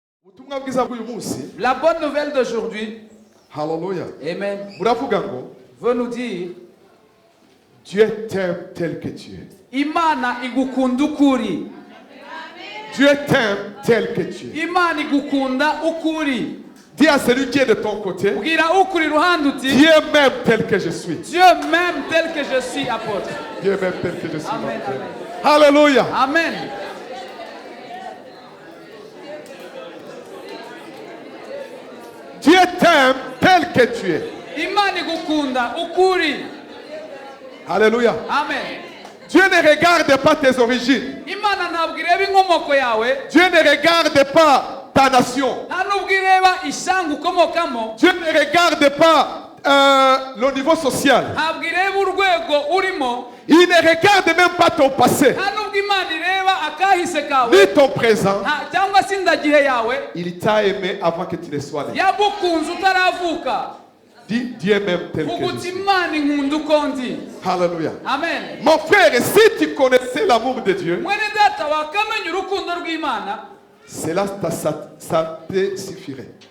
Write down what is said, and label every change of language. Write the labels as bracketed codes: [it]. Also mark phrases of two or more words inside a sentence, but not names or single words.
[fr] La bonne nouvelle d'aujourd'hui, Hallelujah. Amen, Veut nous dire Dieu t'aime tel que tu es. [rw] Imana igukunda ukuri. [fr] Dieu t'aime tel que tu es. [rw] Imana igukunda ukuri. [fr] Dis à celui qui est de ton côté, [rw] Bwira ukuri ruhande uti, [fr] Dieu m'aime tel que je suis. Dieu m'aime tel que je suis, apôtre. Dieu m'aime tel que je suis. Amen, amen. Alléluia. Amen. Dieu t'aime tel que tu es. [rw] Imana igukunda ukuri. [fr] Alléluia. Amen. Dieu ne regarde pas tes origines. [rw] Imana ntabwo ireba inkomoko yawe. [fr] Dieu ne regarde pas ta nation. [rw] Nta nubwo ireba ishyanga ukomokamo. [fr] Dieu ne regarde pas le niveau social. [rw] Ntabwo ireba urwego urimo. [fr] Il ne regarde même pas ton passé. [rw] Nta nubwo Imana ireba akahise kawe. [fr] Ni ton présent. [rw] Cyangwa se indagihe yawe. [fr] Il t'a aimé avant que tu ne sois né. [rw] Yagukunze utaravuka. [fr] Dis Dieu m'aime tel que je suis. Alléluia. Amen. Mon frère, si tu connaissais l'amour de Dieu, cela ça te suffirait.